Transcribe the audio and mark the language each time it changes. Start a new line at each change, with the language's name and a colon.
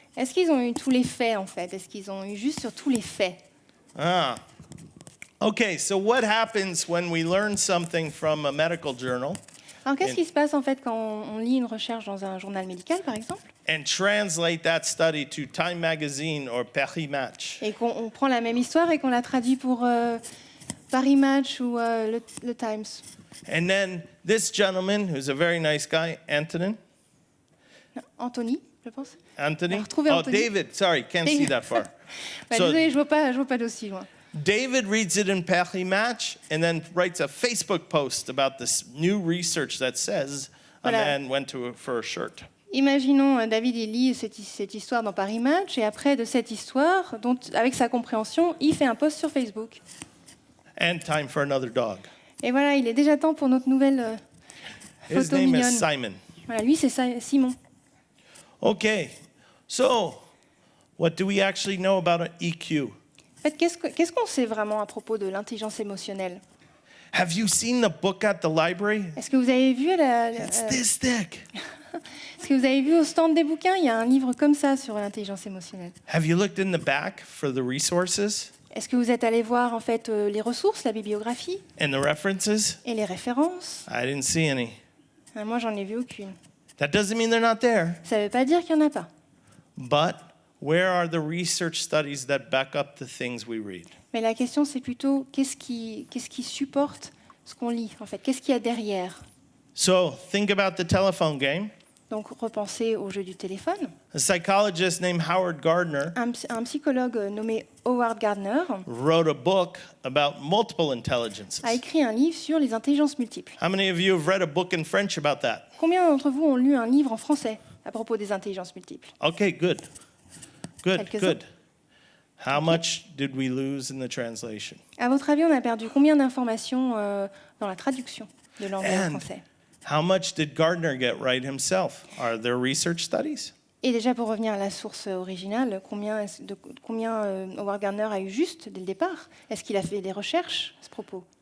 French: Est-ce qu'ils ont eu tous les faits, en fait? Est-ce qu'ils ont eu juste sur tous les faits? Ah.
English: Okay, so what happens when we learn something from a medical journal
French: Alors, qu'est-ce qui se passe, en fait, quand on lit une recherche dans un journal médical, par exemple,
English: and translate that study to Time Magazine or Paris Match?
French: et qu'on prend la même histoire et qu'on la traduit pour Paris Match ou le Times?
English: And then this gentleman, who's a very nice guy,
French: Anthony, je pense.
English: Anthony?
French: Alors, trouvez
English: Oh, Anthony. David. Sorry, can't see that far.
French: Bah,
English: So-
French: désolé, je vois pas d'aussi loin.
English: David reads it in Paris Match and then writes a Facebook post about this new research that says a
French: Voilà.
English: man went for a shirt.
French: Imaginons, David, il lit cette histoire dans Paris Match, et après de cette histoire, avec sa compréhension, il fait un post sur Facebook.
English: And time for another dog.
French: Et voilà, il est déjà temps pour notre nouvelle
English: His
French: photo
English: name
French: mignonne.
English: is Simon.
French: Voilà, lui, c'est Simon.
English: Okay, so what do we actually know about an EQ?
French: En fait, qu'est-ce qu'on sait vraiment à propos de l'intelligence émotionnelle?
English: Have you seen the book at the library?
French: Est-ce que vous avez vu
English: It's this thick.
French: est-ce que vous avez vu au stand des bouquins, il y a un livre comme ça sur l'intelligence émotionnelle?
English: Have you looked in the back for the resources
French: Est-ce que vous êtes allé voir en fait les ressources, la bibliographie
English: and the references?
French: et les références?
English: I didn't see any.
French: Moi, j'en ai vu aucune.
English: That doesn't mean they're not there.
French: Ça ne veut pas dire qu'il n'y en a pas.
English: But where are the research studies that back up the things we read?
French: Mais la question, c'est plutôt qu'est-ce qui supporte ce qu'on lit, en fait? Qu'est-ce qu'il y a derrière?
English: So think about the telephone game.
French: Donc, repensez au jeu du téléphone.
English: A psychologist named Howard Gardner
French: Un psychologue nommé Howard Gardner
English: wrote a book about multiple intelligences.
French: a écrit un livre sur les intelligences multiples.
English: How many of you have read a book in French about that?
French: Combien d'entre vous ont lu un livre en français à propos des intelligences multiples?
English: Okay, good. Good,
French: Quelques-uns.
English: good. How much did we lose in the translation?
French: À votre avis, on a perdu combien d'informations dans la traduction de l'anglais au
English: And
French: français?
English: how much did Gardner get right himself? Are there research studies?
French: Et déjà, pour revenir à la source originale, combien Howard Gardner a eu juste dès le départ? Est-ce qu'il a fait des recherches à ce propos?